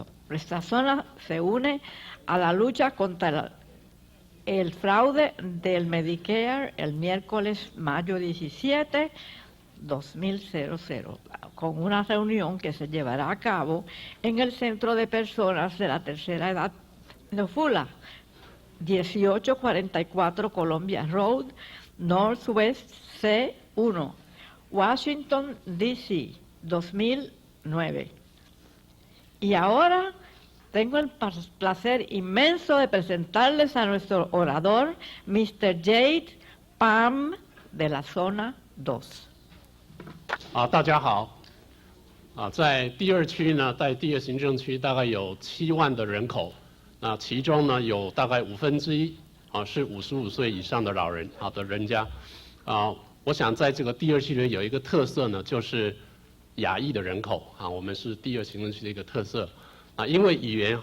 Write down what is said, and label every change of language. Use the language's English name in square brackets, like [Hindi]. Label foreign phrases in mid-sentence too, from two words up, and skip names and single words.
[Spanish] Nuestra zona se une a la lucha contra el fraude del Medicare el miércoles mayo 17, 2000, con una reunión que se llevará a cabo en el Centro de Personas de la Tercera Edad de Fula, 1844 Columbia Road, Northwest C1, Washington, D.C., 2009. Y ahora tengo el placer inmenso de presentarles a nuestro orador, Mr. Jade Palm, de la zona 2. [Chinese] 大家好。在第2区呢，在第2行政区大概有7万的人口，那其中呢有大概1/5是55岁以上的老人的人家。我想在这个第2区里面有一个特色呢，就是亚裔的人口我们是第2行政区的一个特色因为语言